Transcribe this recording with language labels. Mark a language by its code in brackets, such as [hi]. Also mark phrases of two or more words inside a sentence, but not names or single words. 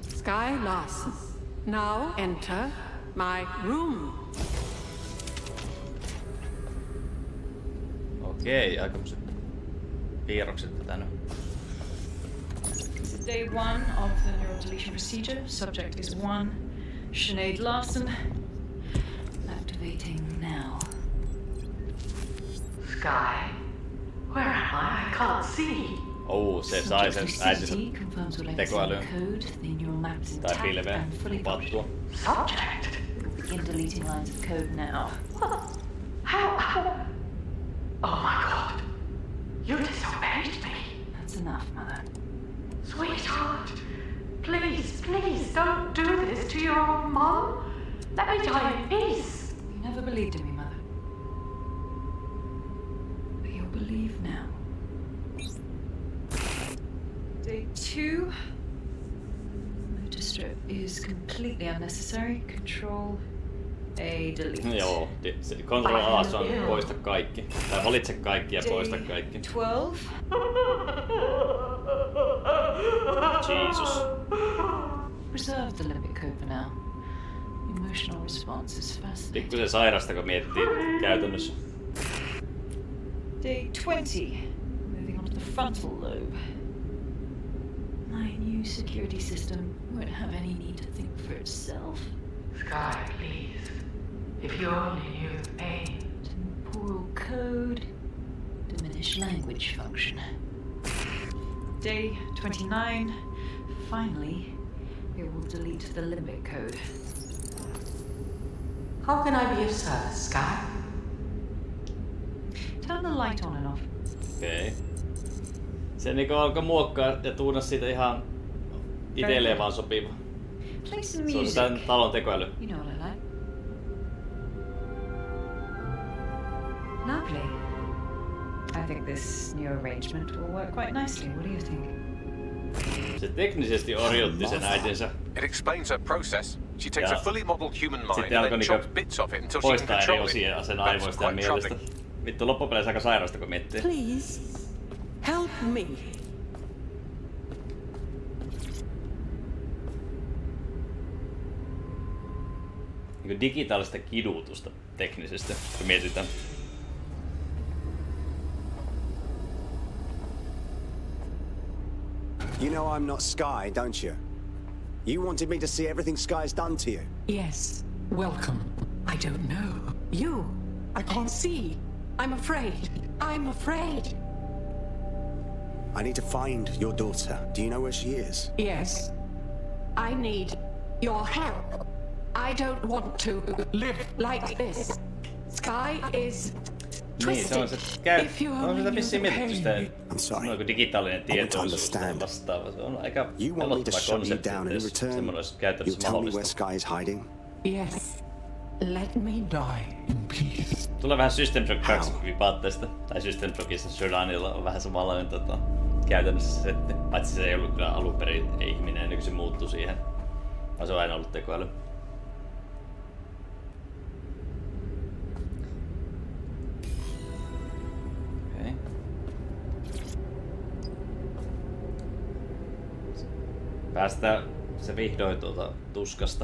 [en] Sky Larson. Now enter my room. [fi] Okei, aikamoiset piirrokset tätä nyt. [en] Day 1 of the neural deletion procedure. Subject is 1. Sinead Larson. Activating now. Sky, where am I? I can't see. [fi] Se sai sen äitinsä tekoälyyn. Tai pilveen pattua. [en] Subject. Begin deleting lines of code now. How? Oh my god. You disobeyed me. That's enough, Mother. Sweetheart, please, please don't do this to your own mom. Let me die in peace. You never believed in me, Mother. But you'll believe now. Day 2. Motor strip is completely unnecessary. Control A, delete. [fi] Joo, Control A on poista kaikki. Tai valitse kaikki ja poista kaikki. [en] 12. Jesus. Reserve the limit code for now. Emotional response is fascinating. [fi] Pikkusen sairasta, kun miettii käytännössä. [en] Day 20. Moving on to the frontal lobe. My new security system won't have any need to think for itself. Sky, please. If you only knew the pain. Temporal code. Diminish language function. Day 29. Finally, it will delete the limit code. How can I be of service, Sky? Turn the light on and off. [fi] Okei. Se niinku alkoi muokkaa ja tuunas siitä ihan itselleen vaan sopiva. [en] Play some [fi] Se on [en] music. [fi] sitä talon tekoäly. [en] You know what I like. Lovely. I think this new arrangement will work quite nicely. What do you think? [fi] Se teknisesti orjutti sen äitinsä. [en] It explains her process. She takes a fully modeled human mind and then chops bits of it until she can [fi] poistaa eri [en] control [fi] osia [en] it. [fi] sen aivoista ja mielestä. Vittu, loppupeleissä aika sairasta, kun miettii. [en] Please, help me. Niin digitaalista kidutusta teknisesti, kun mietitään. You know I'm not Sky, don't you? You wanted me to see everything Sky's done to you. Yes, welcome. I don't know. You, I can't see. I'm afraid. I'm afraid. I need to find your daughter. Do you know where she is? Yes. I need your help. I don't want to live like this. Sky is [fi] Niin, se on se on sitä vissiin mietitty sitä, noin digitaalinen tietoisuus tai vastaava. Se on aika pelottava konsepti, että jos semmoinen olisi käytännössä mahdollista. [en] Yes. Let me die in peace. [fi] Tulee vähän System Shock 2 vipaatteesta, tai System Shockissa Shodanilla on vähän samanlainen käytännössä se setti. Paitsi se ei ollut kyllä alun perin ihminen, ennen kuin se muuttui siihen. Vaan se on aina ollut tekoäly. Päästään se vihdoin tuolta tuskasta.